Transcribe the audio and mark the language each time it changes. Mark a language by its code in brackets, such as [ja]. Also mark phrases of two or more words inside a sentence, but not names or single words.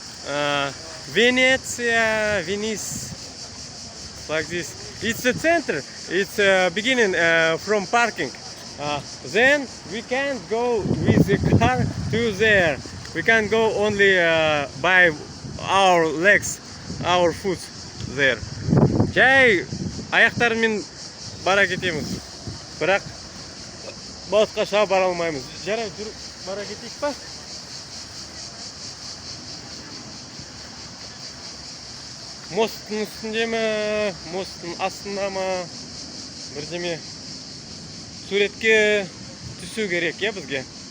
[en] Venezia, Venice. Like this. It's the center. It's beginning from parking. Then we can't go with the car to there. We can go only by our legs, our foot there. [kk] Жай аяқтарымен бара кетеміз. Бірақ басқаша бара алмаймыз. Жарай, жүріп бара кетейік па? Мосттың үстінде ме, мосттың астында ма, бірдеме суретке түсу керек, я бізге.